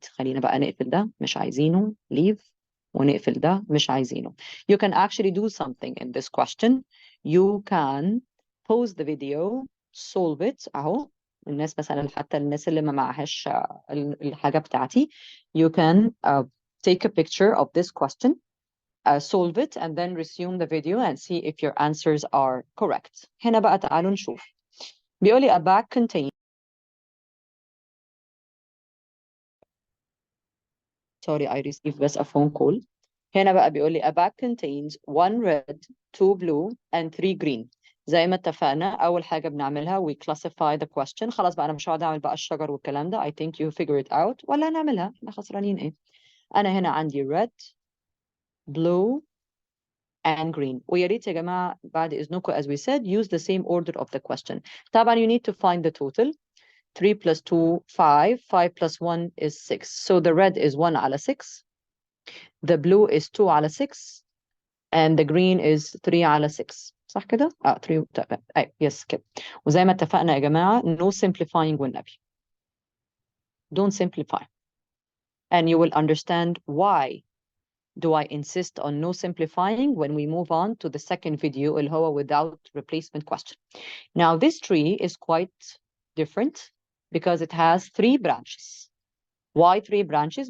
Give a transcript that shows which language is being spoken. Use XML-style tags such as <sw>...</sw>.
<ar>خلينا بقى نقفل ده, مش عايزينه, leave, ونقفل ده, مش عايزينه.</ar> <en>You can actually do something in this question. You can pause the video, solve it, اهو.</en> <ar>الناس مثلا, حتى الناس اللي ما معهاش الحاجة بتاعتي,</ar> <en>you can take a picture of this question, solve it, and then resume the video and see if your answers are correct.</en> <ar>هنا بقى تعالوا نشوف. بيقولي</ar> <en>a bag contains, sorry I received بس a phone call.</en> <ar>هنا بقى بيقولي</ar> <en>a bag contains 1 red, 2 blue and 3 green.</en> <ar>زي ما اتفقنا أول حاجة بنعملها</ar> <en>we classify the question.</en> <ar>خلاص بقى أنا مش هقعد أعمل بقى الشجر والكلام ده.</ar> <en>I think you figure it out.</en> <ar>ولا نعملها, احنا خسرانين إيه؟ أنا هنا عندي red, blue and green. ويا ريت يا جماعة بعد إذنكم</ar> <en>as we said use the same order of the question. طبعا you need to find the total. 3 plus 2, 5. 5 plus 1 is 6. So the red is 1 على 6. The blue is 2 على 6. And the green is 3 على 6.</en> <ar>صح كده؟ 3. yes كده. وزي ما اتفقنا يا جماعة</ar> <en>no simplifying</en> <ar>والنبي.</ar> <en>Don't simplify. And you will understand why do I insist on no simplifying when we move on to the second video</en> <ar>اللي هو</ar> <en>without replacement question. Now this tree is quite different because it has 3 branches. Why 3 branches?</en>